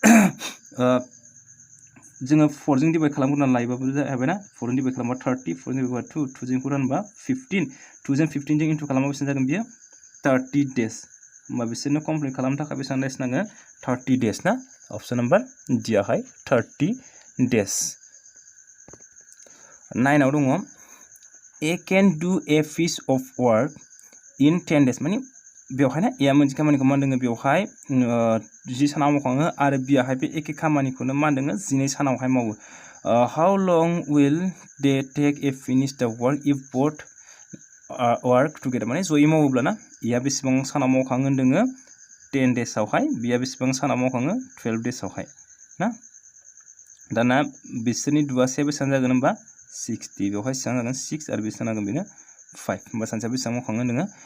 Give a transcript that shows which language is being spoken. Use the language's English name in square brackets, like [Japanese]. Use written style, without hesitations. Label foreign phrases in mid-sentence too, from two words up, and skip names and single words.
[Bodo] जोङो 4 जों डिवाइड खालामग्रोनानै लायोबाबो जाबाय ना 4 जों डिवाइड खालामबा 30 4 जों डिवाइड 2 2 जों रानबा 15 2 जों 15 जों इनटु खालामबा बेसेबां जागोन बियो 30 days होमबा बिसोरनो कमप्लिट खालामनो थाखाय बेसेबां डेज नाङो 30 days ना ऑप्शन नंबर डी आवहाय 30 days 9 आव दङ [English] A can do a piece of work in 10 days [Bodo] माने बेवहाय ना ए मोनसे खामानिखौ मा होनदों बेवहाय 10 सानाव मावखाङो आरो बियाहाय बे एखे खामानिखौनो मा होनदों 12 सानावहाय मावो [English] how long will they take a finish the work if both work together [Bodo] माने जयै मावोब्ला ना एया बेसेबां सानाव मावखाङो होनदों 10 days आवहाय बिया बेसेबां सानाव मावखाङो 12 days आवहाय ना दाना बिसोरनि दुआसे बेसेबां जागोन होनबा 60 बेवहाय बेसेबां जागोन 6 आरो बेसेबां जागोन बेनो 5 होनबा सानसेयाव बेसेबां मावखाङो होनदों